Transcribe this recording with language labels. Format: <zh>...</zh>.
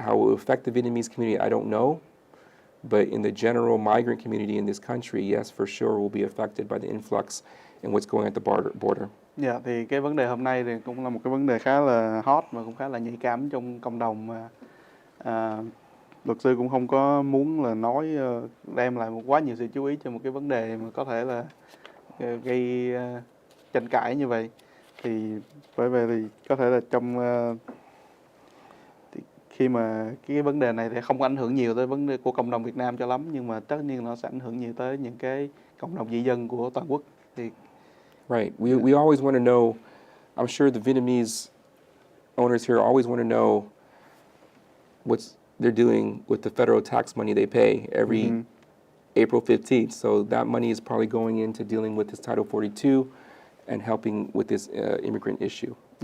<en>How it will affect the Vietnamese community, I don't know. But in the general migrant community in this country, yes, for sure, will be affected by the influx and what's going at the border.</en> <vi>Dạ, thì cái vấn đề hôm nay thì cũng là một cái vấn đề khá là hot và cũng khá là nhạy cảm trong cộng đồng, mà luật sư cũng không có muốn là nói đem lại quá nhiều sự chú ý cho một cái vấn đề mà có thể là gây tranh cãi như vậy. Thì bởi vậy thì có thể là trong khi mà cái vấn đề này thì không có ảnh hưởng nhiều tới vấn đề của cộng đồng Việt Nam cho lắm, nhưng mà tất nhiên nó sẽ ảnh hưởng nhiều tới những cái cộng đồng di dân của toàn quốc. Thì</vi> <en>right, we always want to know. I'm sure the Vietnamese owners here always want to know what they're doing with the federal tax money they pay every April 15th. So that money is probably going into dealing with this Title 42 and helping with this immigrant issue.</en>